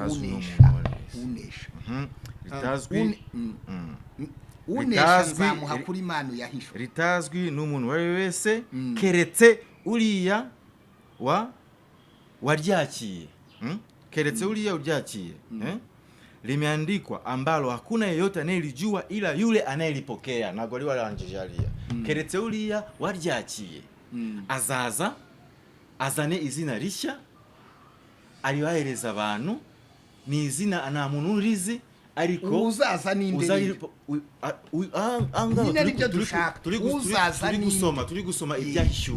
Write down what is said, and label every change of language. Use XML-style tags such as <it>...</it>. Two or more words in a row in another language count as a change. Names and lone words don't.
<rw>Unesha nzamuha kuri manu yahishwe. Litazwi n'umuntu wari we wese keretse uriya waryakiye. Keretse uriya uryakiye.</rw> <sw>Limeandikwa ambalo hakuna yeyote anayelijua ila yule anayelipokea.</sw> <rw>Nago ali warangije hariya. Keretse uriya waryakiye. Azaza azane izina rishya ariwahereza abantu, ni izina ana muntu urizi, ariko uzaza ninde turi gusoma ibyahishuwe.</rw>